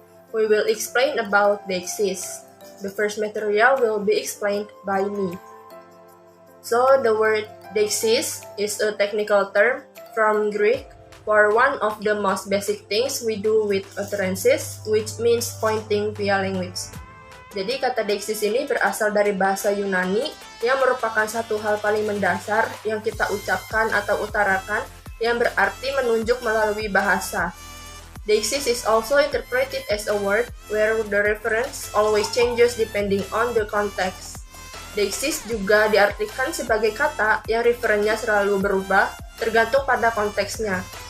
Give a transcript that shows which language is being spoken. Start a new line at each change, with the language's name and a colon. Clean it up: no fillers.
English: We will explain about deixis. The first material will be explained by me. So the word deixis is a technical term from Greek for one of the most basic things we do with utterances, which means pointing via language.
Indonesian: Jadi kata deixis ini berasal dari bahasa Yunani yang merupakan satu hal paling mendasar yang kita ucapkan atau utarakan yang berarti menunjuk melalui bahasa.
English: Deixis is also interpreted as a word where the reference always changes depending on the context.
Indonesian: Deixis juga diartikan sebagai kata yang referennya selalu berubah tergantung pada konteksnya.